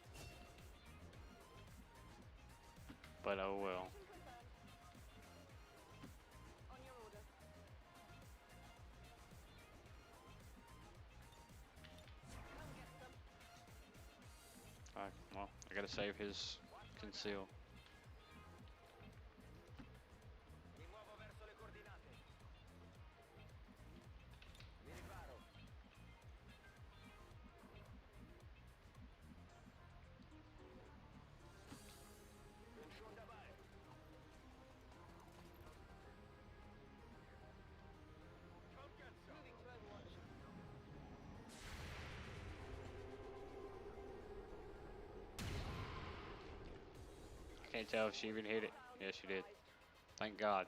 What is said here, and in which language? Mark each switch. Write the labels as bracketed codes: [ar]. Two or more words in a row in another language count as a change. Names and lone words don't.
[en] But oh well. Mission confirmed. On your order. Come get some. Well, I gotta save his conceal. [it] Mi muovo verso le coordinate. Mi riparo. [de] Bin schon dabei. [en] Come get some. Moving to Overwatch. Can't tell if she even hit it. Yes, she did. Thank God.